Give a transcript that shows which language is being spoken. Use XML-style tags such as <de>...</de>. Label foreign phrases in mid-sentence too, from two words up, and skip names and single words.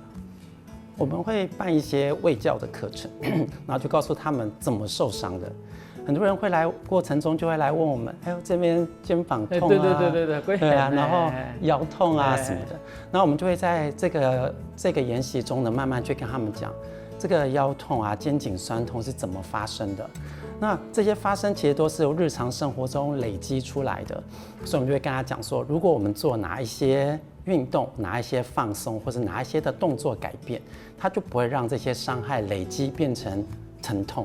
<zh>我們會辦一些衛教的課程，然後就告訴他們怎麼受傷的。很多人會來過程中就會來問我們，哎呦這邊肩膀痛啊，對啊，然後腰痛啊什麼的，然後我們就會在這個研習中呢，慢慢去跟他們講，這個腰痛啊、肩頸痠痛是怎麼發生的。那這些發生其實都是由日常生活中累積出來的，所以我們就會跟他講說，如果我們做哪一些運動、哪一些放鬆，或者哪一些的動作改變，它就不會讓這些傷害累積變成疼痛。</zh>